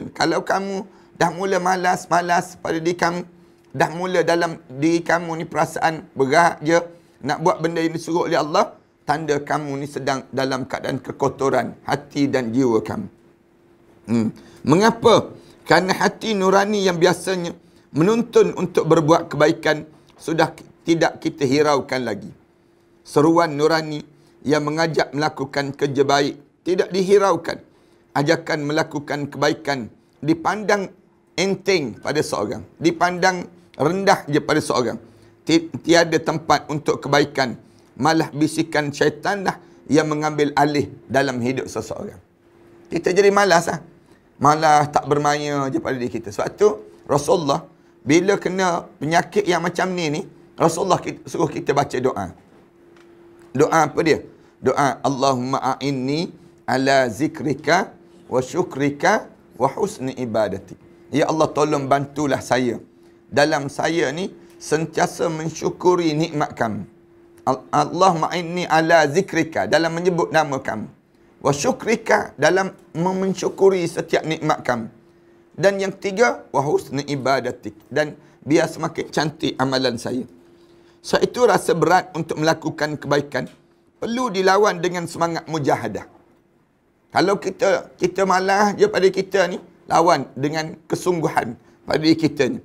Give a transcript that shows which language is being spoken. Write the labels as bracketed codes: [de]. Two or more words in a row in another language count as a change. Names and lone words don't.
[ms] Kalau kamu dah mula malas pada diri kamu, dah mula dalam diri kamu ni perasaan berat je nak buat benda yang disuruh oleh Allah, tanda kamu ni sedang dalam keadaan kekotoran hati dan jiwa kamu. Mengapa? Kerana hati nurani yang biasanya menuntun untuk berbuat kebaikan sudah tidak kita hiraukan lagi. Seruan nurani yang mengajak melakukan kerja baik tidak dihiraukan. Ajakan melakukan kebaikan dipandang enteng pada seorang, dipandang rendah je pada seorang. Tiada tempat untuk kebaikan, malah bisikan syaitanlah yang mengambil alih dalam hidup seseorang. Kita jadi malas malas tak bermaya je pada diri kita. Sebab tu Rasulullah bila kena penyakit yang macam ni Rasulullah suruh kita baca doa. Doa apa dia? [ar] Doa اللهم أعني على ذكرك وشكرك وحسن عبادتي. يا الله, [ms] tolong bantulah saya dalam saya ni sentiasa mensyukuri nikmat kamu. [ar] اللهم أعني على ذكرك, [ms] dalam menyebut nama kamu. [ar] وشكرك, [ms] dalam mensyukuri setiap nikmat kamu. Dan yang tiga, [ar] وحسن عبادتك, [ms] dan biar semakin cantik amalan saya. So itu rasa berat untuk melakukan kebaikan perlu dilawan dengan semangat mujahadah. Kalau kita malas je pada kita ni, lawan dengan kesungguhan pada diri kita ni.